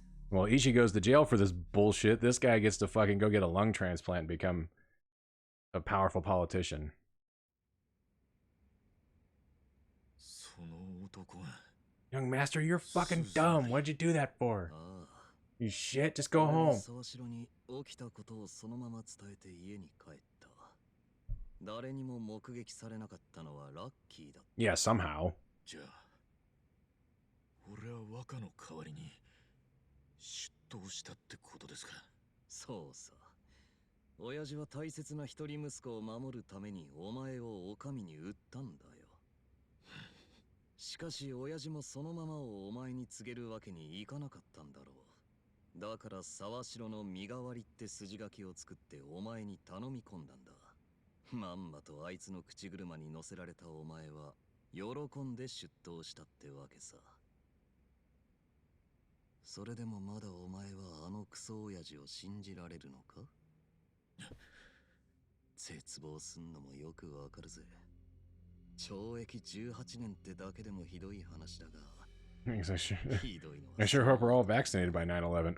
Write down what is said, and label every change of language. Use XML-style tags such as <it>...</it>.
<en>Well, Ichi goes to jail for this bullshit. This guy gets to fucking go get a lung transplant and become a powerful politician.</en> <ja>その男が</ja> <en>Young master, you're fucking dumb. What'd you do that for? You shit, just go home.</en> <ja>沢城に起きたことをそのまま伝えて家に帰った。誰にも目撃されなかったのはラッキーだ。</ja> <en>Yeah, somehow.</en> <ja>じゃあ俺は若の代わりに出頭したってことですか。そうさ。親父は大切な一人息子を守るためにお前をお上に売ったんだよ。しかし親父もそのままをお前に告げるわけにいかなかったんだろう。だから沢城の身代わりって筋書きを作ってお前に頼み込んだんだ。まんまとあいつの口車に乗せられたお前は喜んで出頭したってわけさ。それでもまだお前はあのクソ親父を信じられるのか？絶望すんのもよくわかるぜ。懲役18年ってだけでもひどい話だが。</ja> <en>I sure hope we're all vaccinated by 9/11.</en>